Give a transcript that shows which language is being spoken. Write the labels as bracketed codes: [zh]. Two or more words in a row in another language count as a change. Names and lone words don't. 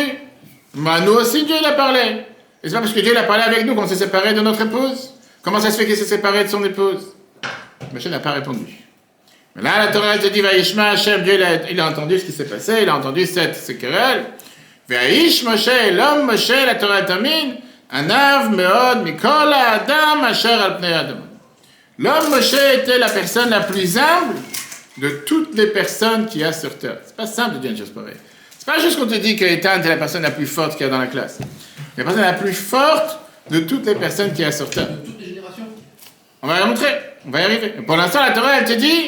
[fr] Mais nous aussi Dieu il a parlé. Et c'est pas parce que Dieu il a parlé avec nous qu'on s'est séparé de notre épouse. Comment ça se fait qu'il s'est séparé de son épouse? Moshe n'a pas répondu. Mais là la Torah te dit [he] וישמע השם, [fr] Dieu il a entendu ce qui s'est passé, il a entendu cette querelle. [he] ויש משה, [fr] l'homme Moshe, la Torah termine. [he] ענו מאד מכל אדם אשר על פני אדם. [fr] L'homme Moshe était la personne la plus humble de toutes les personnes qu'il y a sur terre. C'est pas simple de dire une chose pareille. C'est pas juste qu'on te dit que Ethan est la personne la plus forte qu'il y a dans la classe. La personne la plus forte de toutes les personnes qu'il y a sur terre. De toutes les générations. On va la montrer, on va y arriver. Pour l'instant, la Torah, elle te dit,